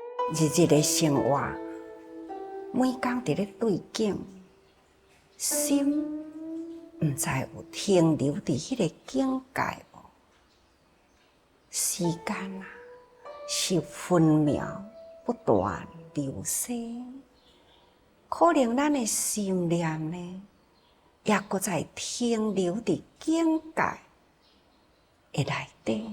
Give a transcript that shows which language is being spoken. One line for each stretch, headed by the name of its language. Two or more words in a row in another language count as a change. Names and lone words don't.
Min Nan Chinese: 日日的生活，每天伫咧对境，心毋知有停留伫迄个境界无？时间啊，是分秒不断流逝，可能咱的心念呢，也搁在停留伫境界的内底。